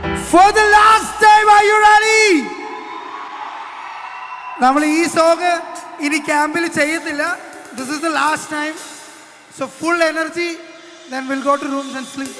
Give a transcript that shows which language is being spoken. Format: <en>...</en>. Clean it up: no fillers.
<en>For the last time, are you ready?</en> <ml>നമ്മൾ ഈ song ഇനി ക്യാമ്പിൽ ചെയ്യത്തില്ല.</ml> <en>This is the last time. So full energy, then we'll go to rooms and sleep.</en>